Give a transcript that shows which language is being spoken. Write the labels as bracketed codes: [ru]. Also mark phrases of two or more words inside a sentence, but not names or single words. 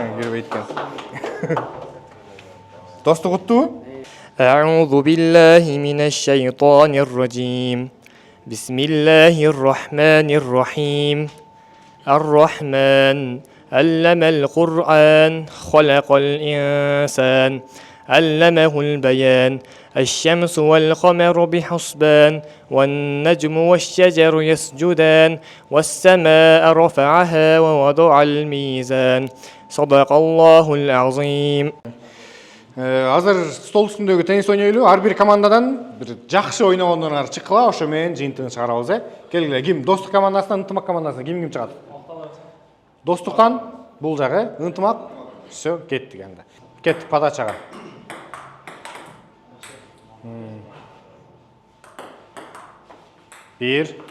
[ky] бербейт экен. Достук уттубу? [ar] أعوذ بالله من الشيطان الرجيم بسم الله الرحمن الرحيم الرحمن علم القرآن خلق الإنسان علمه البيان الشمس والقمر بحسبان والنجم والشجر يسجدان والسماء رفعها ووضع الميزان صدق الله العظيم. [ky] Азыр стол үстүндөгү теннис ойнойлу. Ар бир командадан бир жакшы ойногондор чыккыла, ошо менен жыйынтыгын чыгарабыз. Келгиле, ким достук командасынан ынтымак командасына ким чыгат? Достуктан бул жагы, ынтымак. Всё, кеттик анда. Кеттик подачага. Бир.